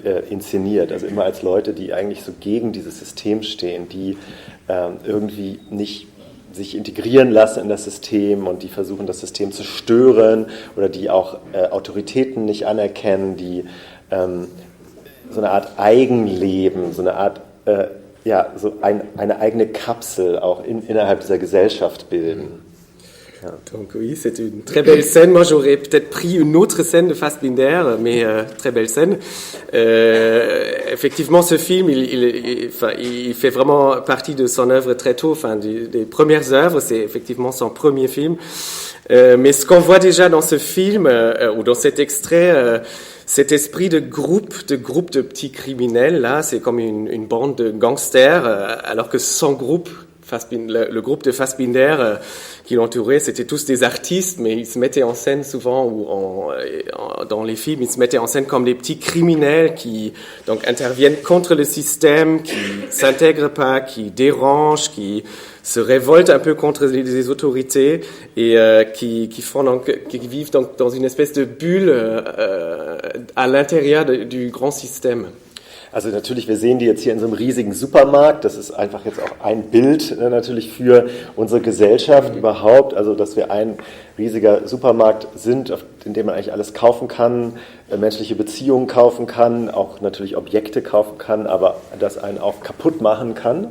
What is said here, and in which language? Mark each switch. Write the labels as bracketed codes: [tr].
[de] inszeniert, also immer als Leute, die eigentlich so gegen dieses System stehen, die irgendwie nicht sich integrieren lassen in das System und die versuchen, das System zu stören oder die auch Autoritäten nicht anerkennen, die so eine Art Eigenleben, so eine Art, so eine eigene Kapsel auch innerhalb dieser Gesellschaft bilden. Ja. [fr] Donc oui, c'est une très belle scène. Moi, j'aurais peut-être pris une autre scène de Fassbinder, mais très belle scène. Effectivement, ce film, il fait vraiment partie de son œuvre très tôt, des premières œuvres. C'est effectivement son premier film. Mais ce qu'on voit déjà dans ce film ou dans cet extrait, cet esprit de groupe de petits criminels, là, c'est comme une bande de gangsters, alors que son groupe, le groupe de Fassbinder qui l'entourait, c'était tous des artistes, mais ils se mettaient en scène souvent, dans les films, ils se mettaient en scène comme des petits criminels qui donc interviennent contre le système, qui s'intègrent pas, qui dérangent, qui se révoltent un peu contre les autorités et qui vivent donc dans une espèce de bulle à l'intérieur du grand système. [de] Also natürlich, wir sehen die jetzt hier in so einem riesigen Supermarkt. Das ist einfach jetzt auch ein Bild natürlich für unsere Gesellschaft überhaupt. Also dass wir ein riesiger Supermarkt sind, in dem man eigentlich alles kaufen kann, menschliche Beziehungen kaufen kann, auch natürlich Objekte kaufen kann, aber das einen auch kaputt machen kann.